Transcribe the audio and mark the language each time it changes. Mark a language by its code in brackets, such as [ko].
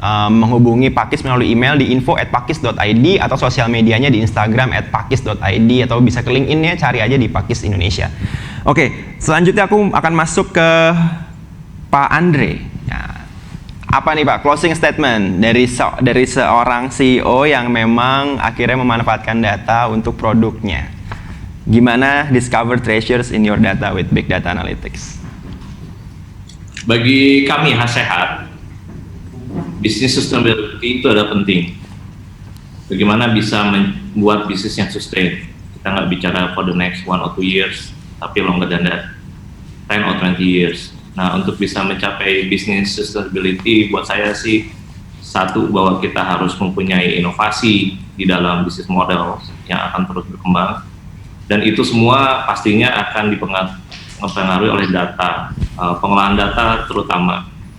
[id] menghubungi Pakis melalui email di info@pakis.id atau sosial medianya di Instagram @pakis.id atau bisa ke LinkedIn-nya, cari aja di Pakis Indonesia. Oke, selanjutnya aku akan masuk ke Pak Andre. Nah, apa nih Pak closing statement dari seorang CEO yang memang akhirnya memanfaatkan data untuk produknya? [en] Gimana discover treasures in your data with big data analytics? [id] Bagi kami Sehat, bisnis sustainability itu adalah penting. Bagaimana bisa membuat bisnis yang sustain? Kita nggak bicara [en] for the next 1 or 2 years, tapi longer than that, 10 or 20 years. [id] Nah, untuk bisa mencapai bisnis sustainability, buat saya sih, satu, bahwa kita harus mempunyai inovasi di dalam bisnis model yang akan terus berkembang. Dan itu semua pastinya akan dipengaruhi oleh data, pengolahan data terutama.